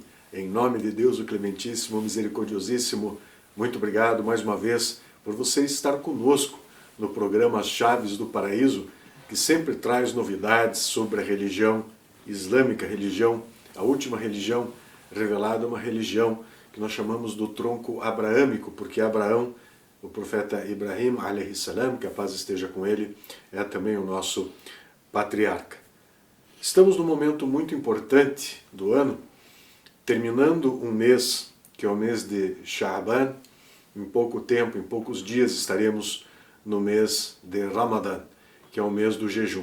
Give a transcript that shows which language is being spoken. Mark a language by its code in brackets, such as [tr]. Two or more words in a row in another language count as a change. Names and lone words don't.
[pt] Em nome de Deus, o Clementíssimo, Misericordiosíssimo, muito obrigado mais uma vez por você estar conosco no programa As Chaves do Paraíso, que sempre traz novidades sobre a religião islâmica, a última religião revelada, uma religião que nós chamamos do tronco abraâmico, porque Abraão, o profeta Ibrahim, [ar] عليه السلام, [pt] que a paz esteja com ele, é também o nosso patriarca. Estamos num momento muito importante do ano, terminando um mês, que é o mês de Sha'ban. Em pouco tempo, em poucos dias, estaremos no mês de Ramadã, que é o mês do jejum.